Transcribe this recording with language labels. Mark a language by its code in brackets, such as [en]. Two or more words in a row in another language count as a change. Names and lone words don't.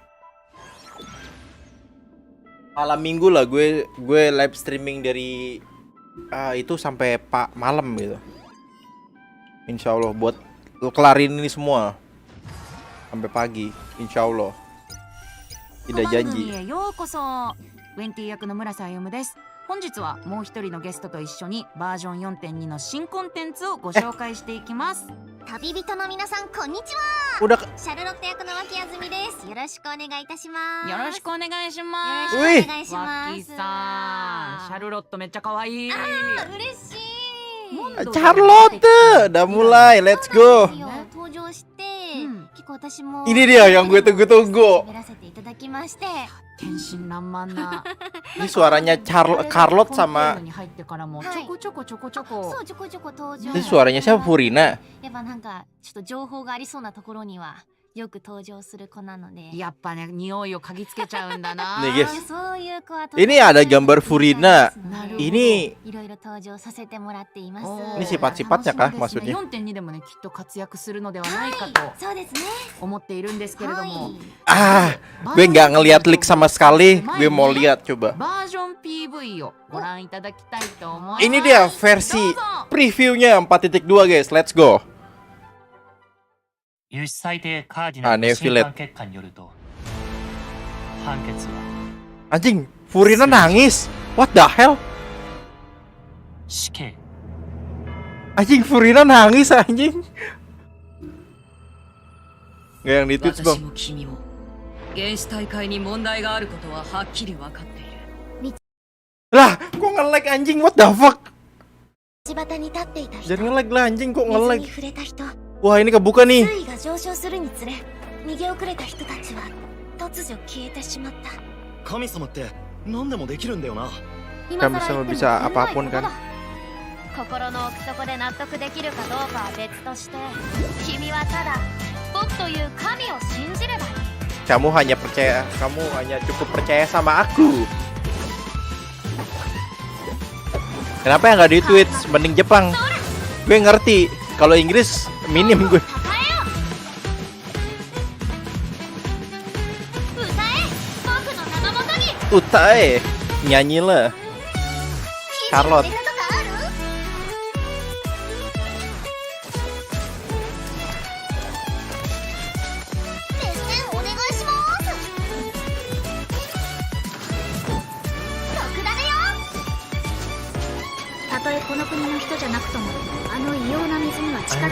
[id] Malam minggu lah gue live streaming dari itu sampai malam gitu. [ar] إن شاء الله [id] buat lo kelarin ini semua sampai pagi. [ar] إن شاء الله. [id] Tidak janji. [ja] ウェンティ役の村瀬歩です。本日はもう一人のゲストと一緒にバージョン 4.2 の新コンテンツをご紹介していきます。旅人の皆さんこんにちは。 [id] Udah [ja] シャルロット役の脇あずみです。よろしくお願いいたします。よろしくお願いしまよす。ろしくお願いします。ワッキーさん、シャルロットめっちゃ可愛い。嬉しい。 [id] Charlotte, udah mulai, [en] let's go. [ja] 登場して、結構私も [id] Ini dia yang gue tunggu-tunggu. [ja] 喋らせていただきまして。天真爛漫な。 [id] Ini suaranya Charlotte sama [ja] に入ってからもちょこちょこちょこちょこ。そうちょこちょこ登場。 [id] ini suaranya siapa? Furina. [ja] やっぱなんかちょっと情報がありそうなところにはよく登場する子なので。やっぱね、匂いを嗅ぎつけちゃうんだな。 [id] Nih guys, [ja] そういう子は [id] ini ada gambar Furina. [ja] なるほど。 [id] Ini [ja] いろいろ登場させてもらっています。 [id] ini sifat-sifatnya kah maksudnya? [ja] 4.2 でもね、きっと活躍するのではないかとそうですね。思っているんですけれども、 [id] Gue nggak ngeliat leak sama sekali. Gue mau lihat coba. [ja] バージョン PV をご覧いただきたいと思います。 [id] Ini dia versi previewnya 4.2 guys. [en] Let's go. [ja] 有志裁定カーディナルの審判結果によると判決は [id] Anjing, Furina nangis. [en] What the hell? [ja] 死刑 [id] Anjing, Furina nangis anjing. Nggak yang di tweet [ja] 私 [id] bang. [ja] も君も原始大会に問題があることははっきり分かっている。 [id] Lah, kok nge-lag anjing? [en] What the fuck? [ja] 道端に立っていた人、 [id] Jangan nge-lag lah anjing, kok [ja] 水 [id] nge-lag? [ja] に触れた人、 [id] Wah, ini kebuka nih. [ja] 水位が上昇するにつれ逃げ遅れた人たちは突如消えてしまった。神様って何でもできるんだよな。今 [id] Kan [ja] 更 [id] bisa [ja] 言っても [id] bisa [ja] 足りない [id] apapun [ja] こと [id] kan. [ja] だ。心の奥底で納得できるかどうかは別として、君はただ僕という神を信じればいい。 [id] Kamu hanya cukup percaya sama aku. Kenapa ya nggak di tweet? Mending Jepang. Gue ngerti. Kalau Inggris minim gue. [ja] 歌え、僕の名のもとに。 [id] Utae, nyanyi lah. Charlotte. [ja] 日々の出方ある？熱戦お願いします。特ダネよ。たとえこの国の人じゃなくとも、あの異様な水には近づ